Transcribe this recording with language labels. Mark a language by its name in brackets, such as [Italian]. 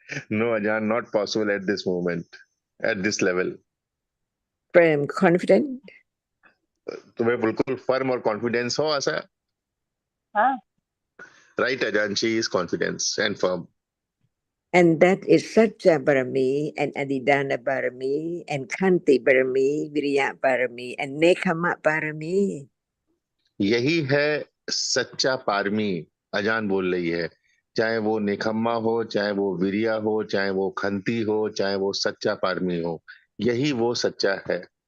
[English] No, Ajan, not possible at this moment, at this level. Firm, confident? [Hindi] तुम्हें बिल्कुल firm और confidence हो आशा? हाँ. [English] Right, Ajan, she is confidence and firm. And that is Satya Barami and Adidana Barami and Kanti Barami, Viriya Barami and Nekama Barami. [Hindi] यही है सच्चा पारमी, अजान बोल रही है. चाहे वो निखम्मा हो, चाहे वो विरिया हो, चाहे वो खंती हो, चाहे वो सच्चा पारमी हो, यही वो सच्चा है.